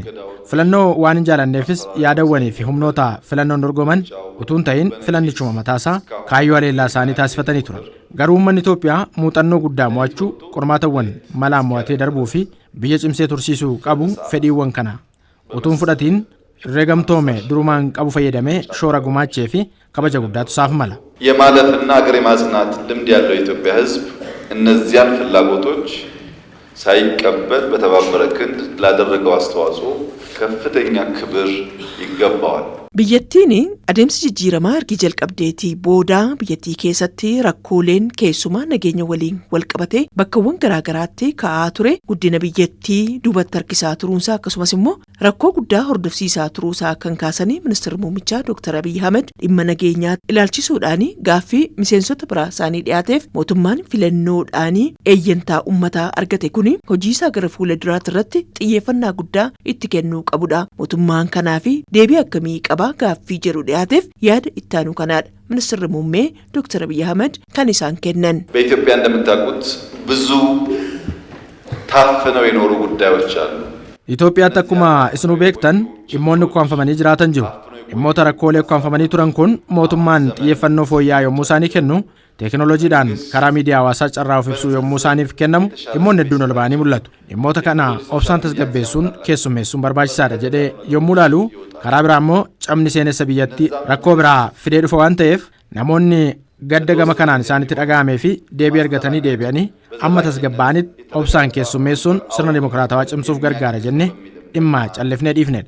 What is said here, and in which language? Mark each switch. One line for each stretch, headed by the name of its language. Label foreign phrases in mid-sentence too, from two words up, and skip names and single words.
Oromo: Filannoo waan hin jaalanneefis yaadawwanii fi humnoota filannoon dorgoman utuun ta'in filannichuma mataasaa kaayyoo aleellaa isaanii taasifatanii turan. Garuu uummanni Itoophiyaa muuxannoo guddaa mo'achuu qormaatawwan malaan mo'atee darbuu fi biyya cimsee tursiisuu qabu fedhiiwwan kana utuun fudhatiin herreegamtoome durumaan qabu fayyadamee shoora gumaachee fi kabaja guddaatu isaaf mala.
Amharic: የማለፍና ሀገር የማጽናት ልምድ ያለው የኢትዮጵያ ሕዝብ እነዚያን ፍላጎቶች ሳይቀበል በተባበረ ክንድ ላደረገው አስተዋጽኦ ከፍተኛ ክብር ይገባዋል።
Oromo: biyyattiin adeemsa jijjiiramaa ergi jalqabdeetii booda biyyattii keessatti rakkooleen keessumaa nageenya waliin walqabatee bakkawwan garaagaraatti ka'aa ture guddina biyyattii duubatti harkisaa turuunsaa akkasumas immoo rakkoo guddaa hordofsiisaa turuusaa kan kaasanii ministeera muummichaa Dr. Abiy Ahmed dhimma nageenyaa ilaalchisuudhaan gaaffii miseensota biraa isaanii dhiyaateef mootummaan filannoodhaan eeyyantaa uummataa argate kun hojiisaa gara fuula duraatti irratti xiyyeeffannaa guddaa itti kennuu qabudha. Mootummaan kanaa fi deebii akkamii qaba gaaffii jedhu dhiyaateef yaada ittaanu kanaadha. Ministeerri muummee Dr. Abiy Ahmed kan isaan kennan.
Amharic: በኢትዮጵያ እንደምታውቁት ብዙ ታፍነው የኖሩ ጉዳዮች አሉ።
Oromo: Itoophiyaatti akkuma isinuu beektan dhimmoonni ukkaanfamanii jiraatan jiru. Dhimmoota rakkoolee ukkaanfamanii turan kun mootummaan xiyyeeffannoo fooyya'aa yommuu isaanii kennu teekinooloojiidhaan karaa miidiyaa hawaasaa carraa of ibsuu yommuu isaaniif kennamu dhimmoonni hedduun ol ba'anii mul'atu. Dhimmoota kana obsaan tasgabbeessuun keessummeessuun barbaachisaadha jedhee yommuu ilaalu karaa biraa immoo cabni seenessa biyyattii rakkoo biraa fidee dhufa waan ta'eef namoonni gadda gama kanaan isaanitti dhaga'amee fi deebii argatanii deebi'anii amma tasgabba'anitti obsaan keessummeessuun sirna dimokiraatawaa cimsuuf gargaara jennee dhimma callifnee dhiifnedha.